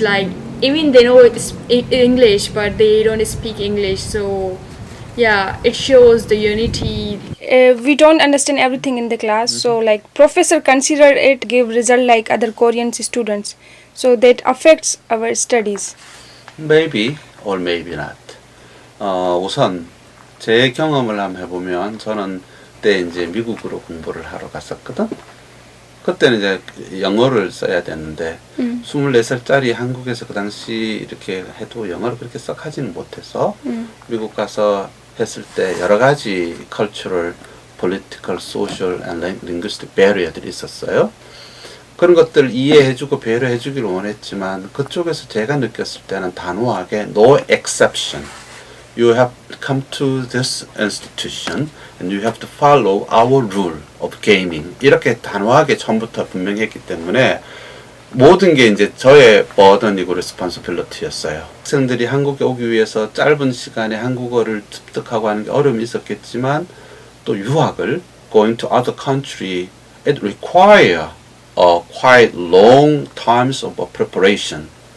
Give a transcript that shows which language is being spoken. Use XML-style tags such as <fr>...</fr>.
<en>Like even they know it's English, but they don't speak English. So yeah, it shows the unity. We don't understand everything in the class, so like professor consider it give result like other Korean students, so that affects our studies. Maybe or maybe not.</en> <ko>우선 제 경험을 한번 해보면 저는 그때 이제 미국으로 공부를 하러 갔었거든. 그때는 이제 영어를 써야 되는데 24살짜리 한국에서 그 당시 이렇게 해도 영어를 그렇게 썩 하지는 못해서 미국 가서 했을 때 여러 가지</ko> <en>cultural, political, social and linguistic barrier</en> <ko>들이 있었어요. 그런 것들을 이해해주고 배려해주기를 원했지만 그쪽에서 제가 느꼈을 때는 단호하게</ko> <en>no exception. You have come to this institution and you have to follow our rule of gaming.</en> <ko>이렇게 단호하게 처음부터 분명히 했기 때문에 모든 게 이제 저의 버든이고 레스폰시빌리티였어요. 학생들이 한국에 오기 위해서 짧은 시간에 한국어를 습득하고 하는 게 어려움이 있었겠지만 또 유학을</ko> <en>going to other country it require quite long times of preparation.</en>